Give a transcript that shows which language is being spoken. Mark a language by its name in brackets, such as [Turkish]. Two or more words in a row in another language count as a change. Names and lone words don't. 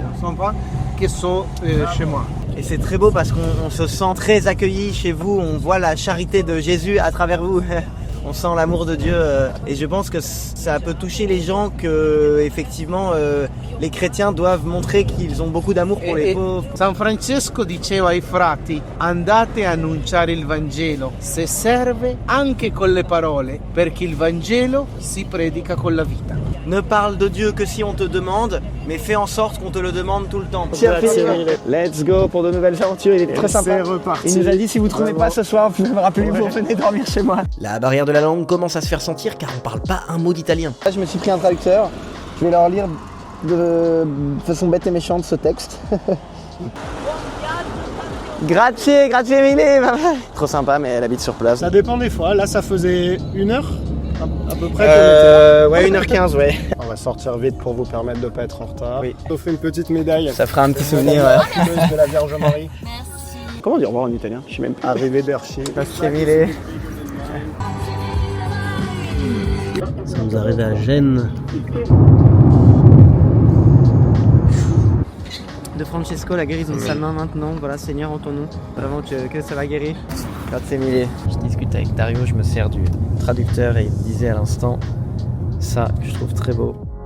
[French] Qui sont chez moi. Et c'est très beau parce qu'on se sent très accueilli chez vous, on voit la charité de Jésus à travers vous. On sent l'amour de Dieu et je pense que ça peut toucher les gens que effectivement les chrétiens doivent montrer qu'ils ont beaucoup d'amour pour les pauvres. [Italian] San Francesco diceva ai frati: andate a annunciare il Vangelo, se serve anche con le parole, perché il Vangelo si predica con la vita. [French] Ne parle de Dieu que si on te demande, mais fais en sorte qu'on te le demande tout le temps. [English] Let's go [French] pour de nouvelles aventures, il est très sympa. Il nous a dit si vous ne trouvez pas ce soir, vous pouvez me rappeler, vous venez dormir chez moi. La barrière de la langue commence à se faire sentir car on parle pas un mot d'italien. Là, je me suis pris un traducteur, je vais leur lire de façon bête et méchante ce texte. [Italian] Grazie mille. [French] Trop sympa, mais elle habite sur place. Ça dépend des fois. Là, ça faisait 1 heure à peu près. Ouais, 1h15, ouais. On va sortir vite pour vous permettre de ne pas être en retard. Oui. On fait une petite médaille. Ça fera un petit souvenir. De la Vierge Marie. Comment on dit au revoir en italien? Je suis même pas. [Italian] Arrivederci. Grazie mille. [French] Nous sommes arrivés à Gênes. De Francesco, la guérison de sa main maintenant. Voilà, Seigneur, en ton nom. Vraiment que ça va guérir. [Italian] Grazie mille. [French] Je discute avec Dario, je me sers du traducteur et il me disait à l'instant ça que je trouve très beau.